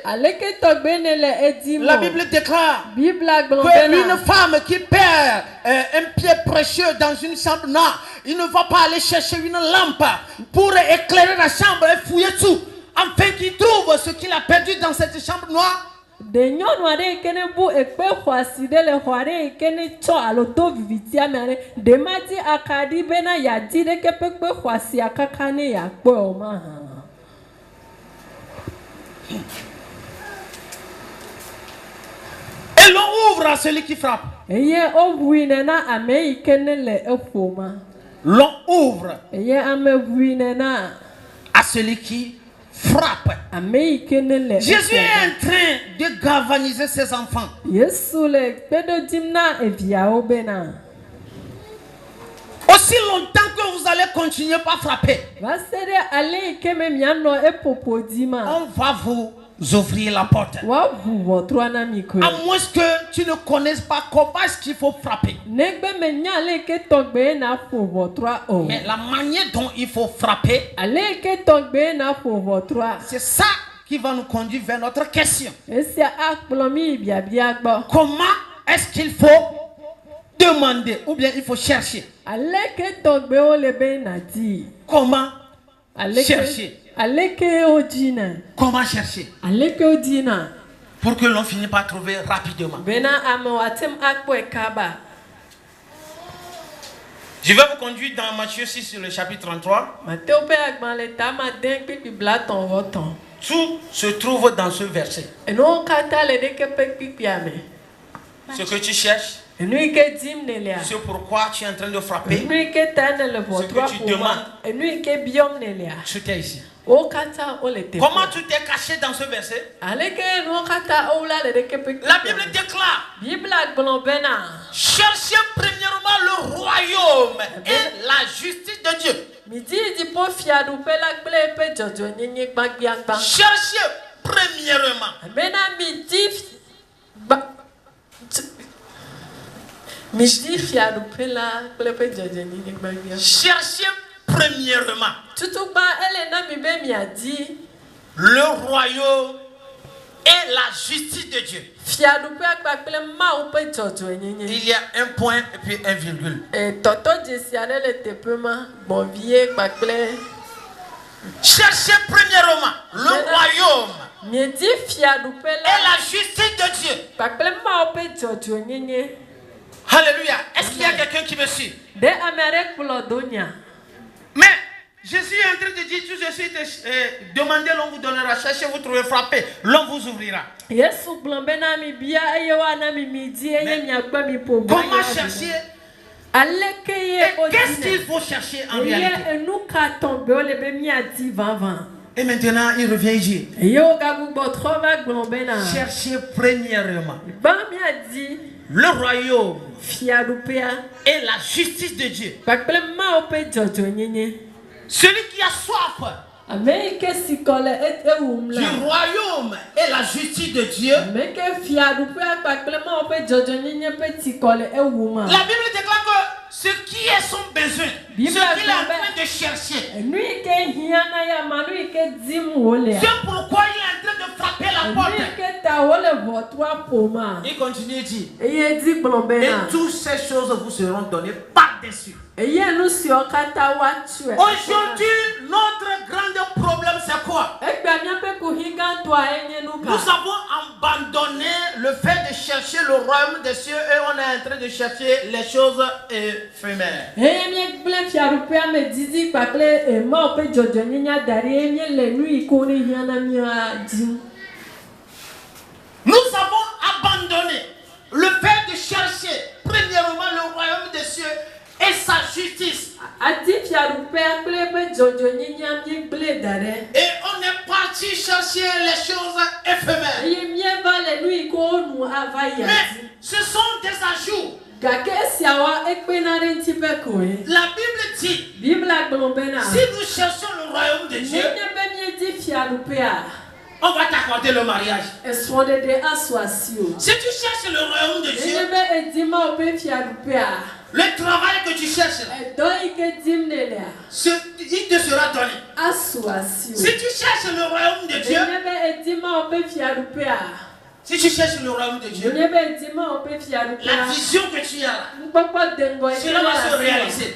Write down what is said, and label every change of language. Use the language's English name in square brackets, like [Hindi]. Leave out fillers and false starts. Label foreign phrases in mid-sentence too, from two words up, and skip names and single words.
[French] La Bible déclare qu'une femme qui perd un pied précieux dans une chambre noire, il ne va pas aller chercher une lampe pour éclairer la chambre et fouiller tout, afin qu'il trouve ce qu'il a perdu dans cette chambre noire. [Ewe] De nyɔnu aɖe ke ne bu ekpe xɔasi ɖe le xɔ aɖe yi ke ne tsɔ alo to vivitia me aɖe ɖe ma di akaɖi bena yadi ɖe ke ƒe kpe xɔasia kaka ne yakpɔe o ma hã. [French] Et l'on ouvre à celui qui frappe. [Ewe] Eye ovui ne na ame yi ke ne le eƒo ma. [French] L'on ouvre [Ewe] Eye ame vui ne na [French] à celui qui frappe. [Ewe] ame yi ke ne le. [French] Jésus est en train de galvaniser ses enfants. [Ewe] Yesu le kpeɖodzim na eviawo bena. [French] Aussi longtemps que vous allez continuer par frapper, [Ewe] Va se ɖe ale yi ke me mianɔ eƒoƒo dzi ma. [French] on va vous ouvrir la porte. [Ewe] Woaʋu ʋɔtrua na mi koe. [French] À moins que tu ne connaisses pas comment est-ce qu'il faut frapper. [Ewe] Negbe me nya ale yi ke tɔgbe na ƒo ʋɔtrua o. [French] Mais la manière dont il faut frapper, [Ewe] Ale yi ke tɔgbe na ƒo ʋɔtrua. [French] c'est ça qui va nous conduire vers notre question. [Ewe] Esia akplɔ mi yi biabia gbɔ. [French] Comment est-ce qu'il faut demander ou bien il faut chercher? [Ewe] Ale ke tɔgbewo le be na di. [French] Comment [Ewe] Ale [French] chercher? [Ewe] ke wo dzina. [French] Comment chercher? [Ewe] Ale ke wo dzina. [French] Pour que l'on finisse par trouver rapidement. [Ewe] Bena ame woatem akpɔe kaba. [French] Je vais vous conduire dans Matthieu 6 sur le chapitre 33. [Ewe] Mateo ƒe agbalẽ tama de kpikpi blatɔ̃ wɔtɔ̃. [French] Tout se trouve dans ce verset. [Ewe] Enuwo katã le ɖeke ƒe kpikpia me. [French] Ce que tu cherches, [Ewe] Enu yi ke dim ne lia. [French] c'est pourquoi tu es en train de frapper. [Ewe] Enu yi ke ta ne le ʋɔtrua [French] Ce que tu [Ewe] ƒo ma. [French] demandes. [Ewe] Enu yi ke biɔm ne lia. [French] Tout est ici. [Ewe] Wo katã wo le teƒe. [French] Comment tout est caché dans ce verset? [Ewe] Ale ke enuwo katã wowla le ɖeke ƒe [French] La [Ewe] kpikpia [French] Bible [Ewe] me. [French] déclare: [Ewe] Bibla gblɔ bena. [French] cherchez premièrement le royaume et la justice de Dieu. [Ewe] Midi dziƒo fiaɖuƒe la kple eƒe dzɔdzɔenyenye gbagbiagba. [French] Cherchez premièrement. [Ewe] Bena midi fiaɖuƒe la kple eƒe dzɔdzɔenyenye gbagbiagba. [French] Cherchez premièrement [Ewe] Tutugba ele na mi be miadi. [French] le royaume et la justice de Dieu. [Ewe] Fiaɖuƒea kpakple Mawu ƒe dzɔdzɔenyenye. [French] Il y a un point et puis un virgule. [Ewe] Tɔtɔ dzesi aɖe le teƒe ma gbɔ̃vie kpakple. [French] Cherchez premièrement le royaume [Ewe] Miedi fiaɖuƒe [French] et la la justice de Dieu. [Ewe] kpakple Mawu ƒe dzɔdzɔenyenye. [French] Alléluia. Est-ce qu'il y a quelqu'un qui me suit? [Ewe] Ɖe ame aɖe kplɔ do nya. [French] Mais Jésus est en train de dire tout de suite, demandez, l'on vous donnera, cherchez, vous trouvez, frappez, l'on vous ouvrira. [Ewe] Yesu gblɔ bena mi bia eye woana mi midi eye miakpɔ mi ƒo gba. [French] Comment chercher? [Ewe] Aleke ye [French] Et qu'est-ce qu'il faut chercher en réalité? [Ewe] Eye enu ka tɔgbe wo le be miadi vavã. [French] Et maintenant, il revient ici. [Ewe] Eye wo gagbugbɔ trɔ va gblɔ bena. [French] Cherchez premièrement [Ewe] Ba miadi [French] le royaume [Ewe] fiaɖuƒea [French] et la justice de Dieu. [Ewe] kpakple Mawu ƒe dzɔdzɔenyenye. [French] Celui qui a soif [Ewe] Ame yi ke si kɔ le ewum [French] du [Ewe] la. [French] royaume et la justice de Dieu. [Ewe] Ame yi ke fiaɖuƒea kpakple Mawu ƒe dzɔdzɔenyenye ƒe si kɔ le ewum. [French] La Bible déclare que ce qui est son besoin, ce qu'il est en train de chercher, [Ewe] Enu yi ke hiã na ya ma nu yi ke dim wòlea. [French] c'est pourquoi il est en train de frapper la [Ewe] Enu [French] porte. [Ewe] yi ke ta wòle ʋɔtrua ƒo ma. [French] Il continue de dire, [Ewe] Eye dzi gblɔ [French] et [Ewe] bena. [French] toutes ces choses vous seront données par-dessus. [Ewe] Eye nu siwo katã woatsɔe. [French] Aujourd'hui, notre grand problème, c'est quoi? [Ewe] Egbea míaƒe kuhi gãtɔa enye nu [French] Nous [Ewe] ka. [French] avons abandonné le fait de chercher le royaume des cieux et on est en train de chercher les choses éphémères. [Ewe] Eye míegblẽ fiaɖuƒea me didi kpakple Mawu ƒe dzɔdzɔenyenye da ɖi eye míele nu yi ke wo ne hiã na mía dim. [French] Nous avons abandonné le fait de chercher premièrement le royaume des cieux et sa justice. [Ewe] Adi fiaɖuƒea kple eƒe dzɔdzɔenyenya míegblẽ da ɖi. [French] Et on est parti chercher les choses éphémères. [Ewe] Eye míeva le nu yi ke wo nu ava yi [French] Mais [Ewe] adi. [French] ce sont des ajouts. [Ewe] Gake esiawoa ekpena ɖe ŋuti ƒe koe. [French] La Bible dit, [Ewe] Bibla gblɔ bena. [French] si nous cherchons le royaume de Dieu, [Ewe] Nenye be míedi fiaɖuƒea. [French] on va t'accorder le mariage. [Ewe] Esrɔ̃ɖeɖe asɔ asi o. [French] Si tu cherches le royaume de Dieu, [Ewe] Nenye be edi Mawu ƒe fiaɖuƒea. [French] Le travail que tu cherches, il te sera donné. Si tu cherches le royaume de Dieu, si tu cherches le royaume de Dieu, la vision que tu as là, cela va se réaliser.